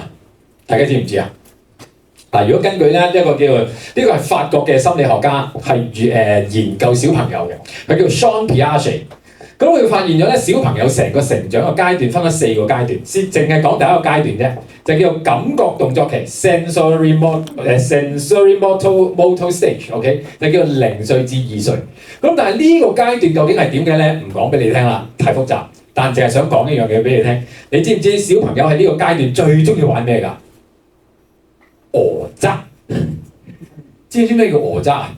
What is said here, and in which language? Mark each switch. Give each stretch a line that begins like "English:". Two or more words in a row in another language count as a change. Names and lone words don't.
Cantonese: 大家知唔知啊？嗱，如果根據咧一個叫做呢個係法國嘅心理學家，係研究小朋友嘅，佢叫 Jean Piaget。咁佢發現咗咧，小朋友成個成長嘅階段分咗4個階段，先淨係講第一個階段啫，就叫做感覺動作期
English: （sensory motor stage）。
Cantonese: OK， 就叫做0歲至2歲。咁但係呢個階段究竟係點嘅咧？唔講俾你聽啦，太複雜。但淨係想講一樣嘢俾你聽。你知唔知小朋友喺呢個階段最中意玩咩㗎？訛詐。知唔知咩叫訛詐啊？